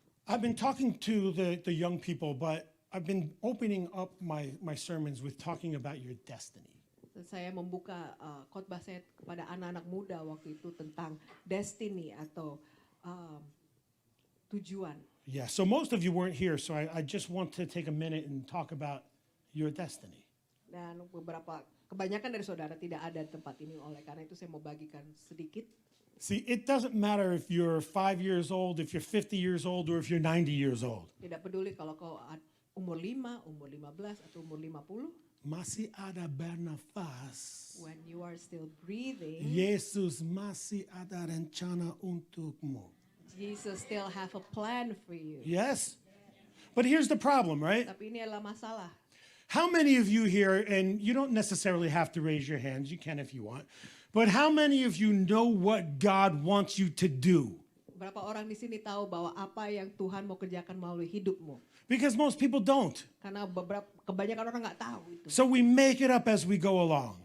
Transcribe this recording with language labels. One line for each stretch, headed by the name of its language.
English: I've been talking to the young people, but I've been opening up my sermons with talking about your destiny.
Indonesian: saya membuka khotbah saya kepada anak-anak muda waktu itu tentang destiny atau tujuan.
English: Yeah, so most of you weren't here, so I just want to take a minute and talk about your destiny.
Indonesian: Dan kebanyakan dari saudara tidak ada di tempat ini, oleh karena itu saya mau bagikan sedikit.
English: See, it doesn't matter if you're 5 years old, if you're 50 years old, or if you're 90 years old.
Indonesian: Tidak peduli kalau kau umur 5, umur 15, atau umur 50. Masih ada bernafas.
English: When you are still breathing,
Indonesian: Yesus masih ada rencana untukmu.
English: Jesus still have a plan for you. Yes? But here's the problem, right?
Indonesian: Tapi ini adalah masalah.
English: How many of you here, and you don't necessarily have to raise your hands, you can if you want, but how many of you know what God wants you to do?
Indonesian: Berapa orang di sini tahu bahwa apa yang Tuhan mau kerjakan melalui hidupmu?
English: Because most people don't.
Indonesian: Karena kebanyakan orang nggak tahu itu.
English: So we make it up as we go along.